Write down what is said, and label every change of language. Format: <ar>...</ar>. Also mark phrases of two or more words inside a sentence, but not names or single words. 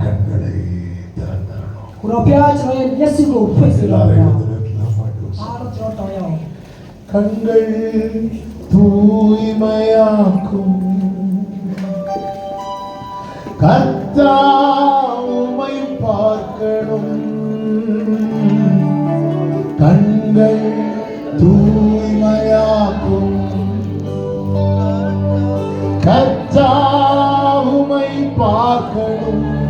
<ta>என் கண்களை திறந்தரணும்.</ta> <my>ကိုတော့ဘုရားကျွန်တော်ရဲ့မျက်စိကိုဖွင့်စေတော့</my> <ta>எல்லாரும்</ta> <my>ဘုရား</my> <ta>எழுந்து நிற்கலாம், பாட்டு</ta> <my>အားလုံးကျွန်တော်တောင်းရအောင်</my> <ta>கண்கள் தூய்மையாக்கும் கர்த்தர் உம்மை பார்க்கணும் கண்கள் தூய்மையாக்கும் கர்த்தர் உம்மை பார்க்கணும்</ta>